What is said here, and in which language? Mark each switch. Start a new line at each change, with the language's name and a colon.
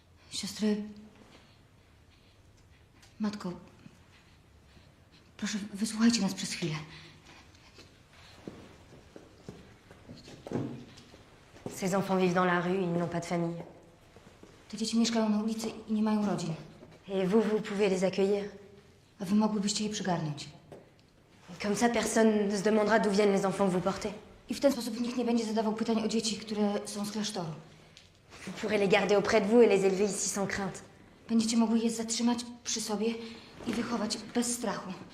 Polish: Siostry... Matko, proszę, wysłuchajcie nas przez chwilę.
French: Ces enfants vivent dans la rue, ils n'ont pas de famille.
Polish: Te dzieci mieszkają na ulicy i nie mają rodzin.
French: Et vous, vous pouvez les accueillir.
Polish: A wy mogłybyście je przygarnąć.
French: Comme ça, personne ne se demandera d'où viennent les enfants que vous portez.
Polish: I w ten sposób nikt nie będzie zadawał pytań o dzieci, które są z klasztoru.
French: Vous pourrez les garder auprès de vous et les élever ici sans crainte.
Polish: Będziecie mogli je zatrzymać przy sobie i wychować bez strachu.